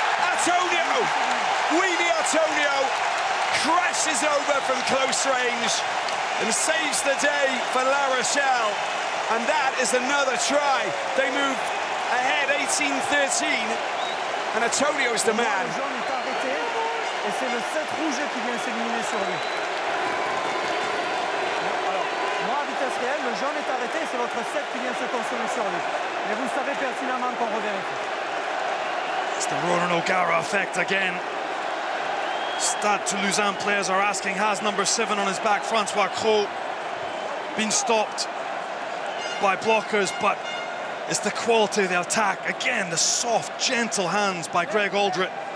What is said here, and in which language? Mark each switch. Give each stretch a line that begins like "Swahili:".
English: Atonio, Uini Atonio, crashes over from close range and saves the day for La Rochelle. And that is another try. They move ahead 18-13, and Atonio is the man.
French: Le jaune est arrêté, et c'est le 7 rouge qui vient s'éliminer sur lui. Alors, moi, à vitesse réelle, le jaune est arrêté, c'est votre 7 qui vient se consommer sur lui. Mais vous savez pertinemment qu'on revérifie.
English: It's the Ronan O'Gara effect again. Stade Toulousain players are asking, has number 7 on his back, François Cros, been stopped by blockers? But it's the quality of the attack. Again, the soft, gentle hands by Greg Aldred.